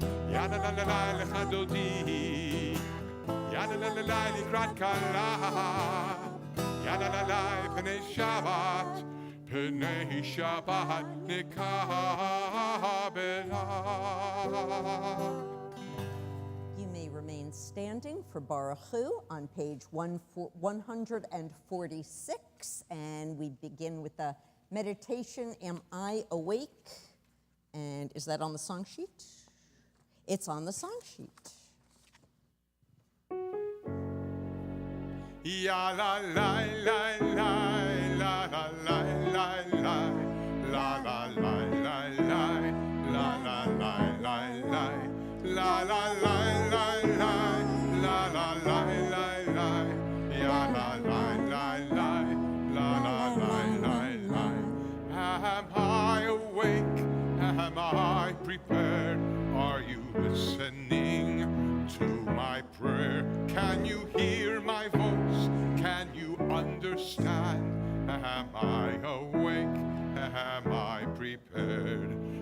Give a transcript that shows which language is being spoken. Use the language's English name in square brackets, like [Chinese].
[Hebrew] יא לה לה לה Lecha Dodi, יא לה לה לה לקראת כלה, יא לה לה לה פני שבת, פני שבת נקבלה. [English] You may remain standing for Baruch Hu on page 146, and we begin with the meditation, Am I Awake? And is that on the song sheet? It's on the song sheet. Ya la la la la la la la la la la la la la la la la la la la la la la la la ya la la la la la la la. Am I awake? Am I prepared? Are you listening to my prayer? Can you hear my voice? Can you understand? Am I awake? Am I prepared?